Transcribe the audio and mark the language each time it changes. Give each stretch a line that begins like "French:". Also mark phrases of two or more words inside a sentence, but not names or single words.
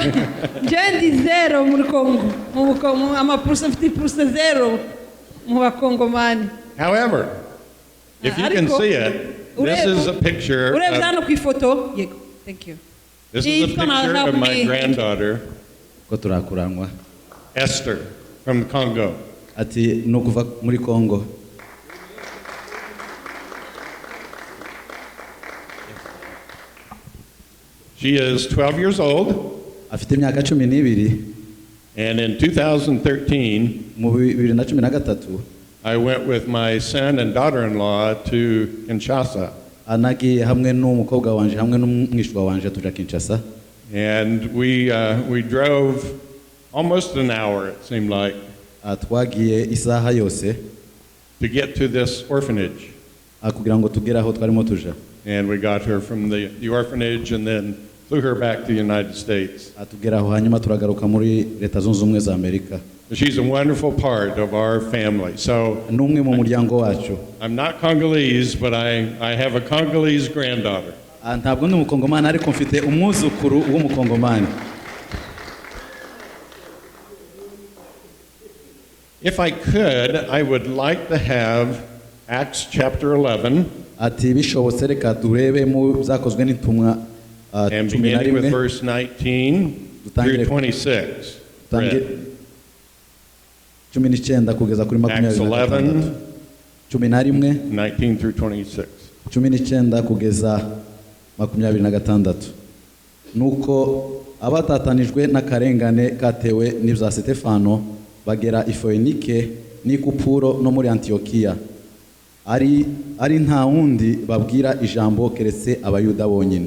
English: However, if you can see it, this is a picture. Thank you. This is a picture of my granddaughter, Esther, from Congo.
Rundi: Ati no kuva muri Congo.
English: She is 12 years old.
Rundi: Afite imyaka 12.
English: And in 2013,
Rundi: mu 2013,
English: I went with my son and daughter-in-law to Kinshasa.
Rundi: Anagiye hamwe n'umukobwa wanje hamwe n'umwishwa wanje tuja Kinshasa.
English: And we drove almost an hour, it seemed like,
Rundi: twagiye isaha yose
English: to get to this orphanage.
Rundi: Kugira ngo tugere aho twarimo tuja.
English: And we got her from the orphanage and then flew her back to the United States.
Rundi: Atugera aho hanyuma turagaruka muri Leta Zunze Ubumwe za Amerika.
English: She's a wonderful part of our family. So
Rundi: numwe mu muryango wacu.
English: I'm not Congolese, but I have a Congolese granddaughter.
Rundi: Ntabwo ndi umukongomani ariko mfite umwuzukuru w'umukongomani.
English: If I could, I would like to have Acts chapter 11.
Rundi: Ati bishobotse reka turebe mu byakozwe n'intumwa
English: and beginning with verse 19 through 26. Acts 11, 19 through 26.
Rundi: Nuko abatatanijwe n'akarengane katewe n'ibya Stefano bagera i Foenike n'i Kupuro no muri Antiokia. Ari nta wundi babwira ijambo keretse abayuda bonyine.